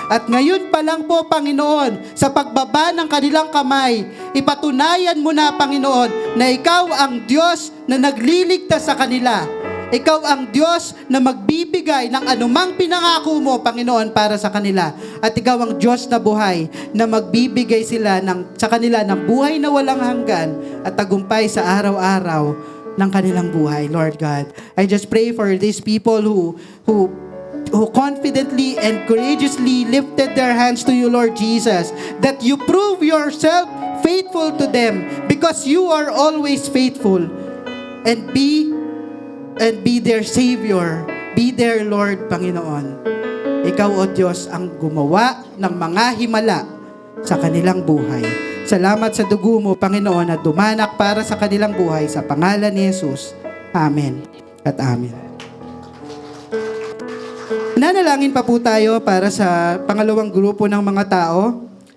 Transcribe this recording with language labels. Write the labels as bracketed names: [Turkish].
[Filipino] At ngayon pa lang po, Panginoon, sa pagbaba ng kanilang kamay, ipatunayan mo na, Panginoon, na ikaw ang Diyos na nagliligtas sa kanila. Ikaw ang Diyos na magbibigay ng anumang pinangako mo, Panginoon, para sa kanila. At ikaw ang Diyos na buhay na magbibigay sa kanila ng buhay na walang hanggan at tagumpay sa araw-araw ng kanilang buhay, Lord God. [English] I just pray for these people who confidently and courageously lifted their hands to you, Lord Jesus, that you prove yourself faithful to them because you are always faithful, and be their Savior, be their Lord, Panginoon. [Filipino] Ikaw, O Diyos, ang gumawa ng mga himala sa kanilang buhay. Salamat sa dugo mo, Panginoon, na dumanak para sa kanilang buhay sa pangalan ni Jesus. Amen at amen. Nanalangin pa po tayo para sa pangalawang grupo ng mga tao.